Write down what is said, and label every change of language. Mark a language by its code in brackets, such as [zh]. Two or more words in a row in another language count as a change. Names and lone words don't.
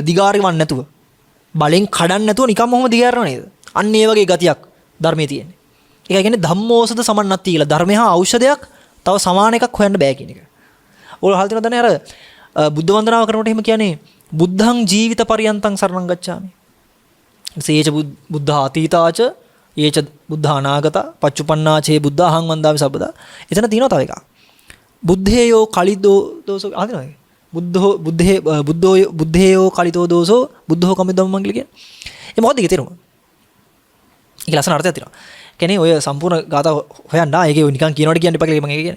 [si] දිගාරිවන්නේ නැතුව. බලෙන් කඩන්න නැතුව නිකම්ම ඔහොම දිගෑරෙනව නේද? අන්න ඒ වගේ ගතියක් ධර්මයේ තියෙන්නේ. ඒක කියන්නේ [pi] ධම්මෝසද සමන්නත්ති [si] කියලා. ධර්මය හා ඖෂධයක් තව සමාන එකක් හොයන්න බෑ කියන එක. ඔය හල් තියෙනවද නේ අර බුද්ධ වන්දනාව කරනකොට එහෙම කියන්නේ [pi] බුද්ධං ජීවිත පරියන්තං සරණං ගච්ඡාමි. සේච බුද්ධ අතීතාච ඒච බුද්ධ අනාගත පච්චුපන්නාචේ බුද්ධ අහං වන්දාමි සබ්බදා. [si] එතන තියෙනවා තව එකක්. [pi] බුද්ධේයෝ කලිදෝ දෝසෝ ආදිනවද? බුද්ධේයෝ කලිතෝ දෝසෝ බුද්ධෝ කමිදම් මංගල කියන්නේ. [si] ඒ මොකක්ද ඒකේ තේරුම? ඒක ලස්සන අර්ථයක් තියෙනවා. කියන්නේ ඔය සම්පූර්ණ ගාථා හොයන්න ඒකේ නිකන් කියනවට කියන්න එපා කියලා මම කියන්නේ.